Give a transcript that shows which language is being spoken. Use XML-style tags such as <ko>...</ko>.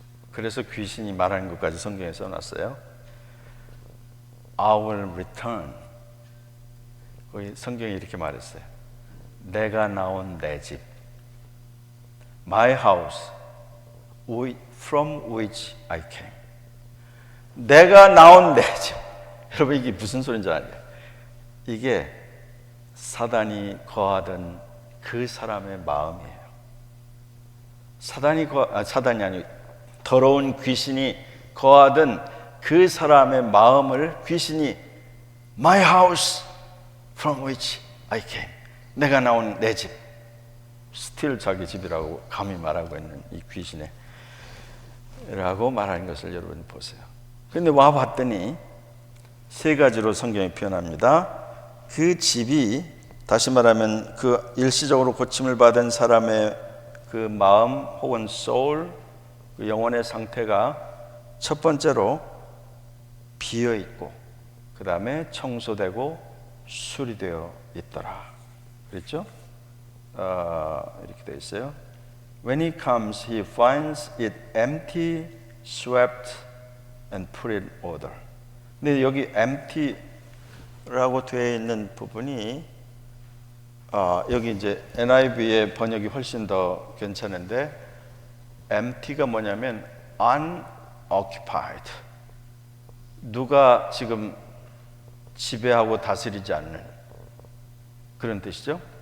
<ko>그래서 귀신이 말하는 것까지 성경에 써놨어요.</ko> <en>I will return.</en> <ko>거기 성경이 이렇게 말했어요. 내가 나온 내 집,</ko> <en>my house, from which I came.</en> <ko>내가 나온 내 집. 여러분, 이게 무슨 소리인지 아세요? 이게 사단이 거하던 그 사람의 마음이에요. 사단이 아니고 더러운 귀신이 거하던 그 사람의 마음을 귀신이</ko> <en>my house from which I came,</en> <ko>내가 나온 내 집, 스틸 자기 집이라고 감히 말하고 있는 이 귀신의 라고 말하는 것을 여러분 보세요. 그런데 와봤더니 세 가지로 성경이 표현합니다. 그 집이, 다시 말하면 그 일시적으로 고침을 받은 사람의 그 마음 혹은 soul, 그 영혼의 상태가 첫 번째로 비어 있고, 그 다음에 청소되고 수리되어 있더라. 그랬죠? 이렇게 되어 있어요.</ko> <en>When he comes, he finds it empty, swept, and put in order.</en> <ko>근데 여기 empty라고 되어 있는 부분이 여기 이제 NIV의 번역이 훨씬 더 괜찮은데 empty가 뭐냐면 unoccupied, 누가 지금 지배하고 다스리지 않는 그런 뜻이죠.</ko>